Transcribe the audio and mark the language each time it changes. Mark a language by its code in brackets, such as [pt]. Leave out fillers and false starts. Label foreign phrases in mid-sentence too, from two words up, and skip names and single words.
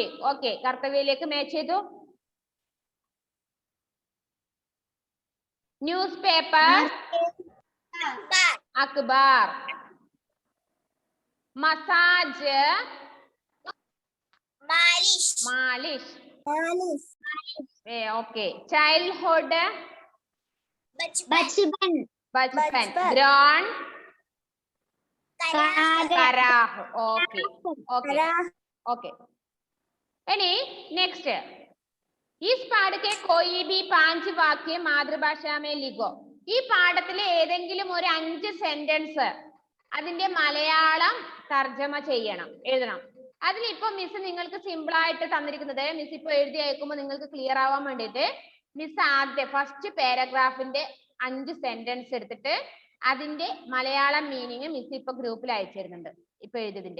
[ml] ഓക്കെ, കർത്തവ്യയിലേക്ക് മാച്ച് ചെയ്തു. [en] news paper, [ml] അക്ബാർ. മസാജ്, മാലിഷ്. ഓക്കെ. ചൈൽഡ്ഹുഡ്, बचपन. ബച്പൻ. ഗ്രോൺ, कराह. [en] okay okay okay. [hi] इनी नेक्स्ट, इस पाठ के कोई भी 5 वाक्य मातृभाषा में लिखो. [ml] ഈ പാഠത്തിലെ ഏതെങ്കിലും ഒരു 5 സെന്റൻസ് അതിന്റെ മലയാളം തർജ്ജമ ചെയ്യണം, എഴുതണം. അതിൽ ഇപ്പോ മിസ് നിങ്ങൾക്ക് സിമ്പിൾ ആയിട്ട് തന്നിരിക്കുന്നത്, മിസ് ഇപ്പോ എഴുതി അയക്കുമ്പോൾ നിങ്ങൾക്ക് ക്ലിയർ ആവാൻ വേണ്ടിയിട്ട് മിസ് ആദ്യം [en] first paragraph [ml] 5 സെന്റൻസ് എടുത്തിട്ട് അതിന്റെ മലയാളം മീനിങ് മിസ് ഇപ്പൊ ഗ്രൂപ്പിൽ അയച്ചിരുന്നുണ്ട്, ഇപ്പൊ എഴുതിയതിന്റെ.